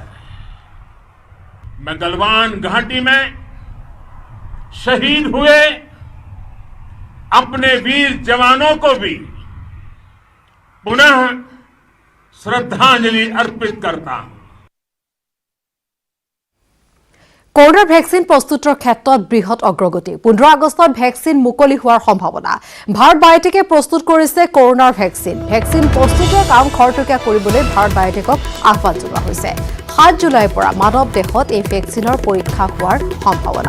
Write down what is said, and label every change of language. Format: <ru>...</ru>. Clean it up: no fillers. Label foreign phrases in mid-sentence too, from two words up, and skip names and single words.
<hi>मैं गलवान घाटी में शहीद हुए अपने वीर जवानों को भी पुनः श्रद्धांजलि अर्पित करता हूं।</hi> <as>कोरोना ভেকচিন প্ৰস্তুতৰ ক্ষেত্ৰত বৃহৎ অগ্ৰগতি। 15 আগষ্টত ভেকচিন মুকলি হোৱাৰ সম্ভাৱনা। ভাৰত বায়োটেকে প্ৰস্তুত কৰিছে কোৰোনাৰ ভেকচিন। ভেকচিন প্ৰস্তুতৰ কাম খৰতকীয়া কৰিবলৈ ভাৰত বায়োটেকক আহ্বান জনোৱা হৈছে। 7 জুলাইৰ পৰা মানৱ দেহত এই ভেকচিনৰ পৰীক্ষা হোৱাৰ সম্ভাৱনা।</as>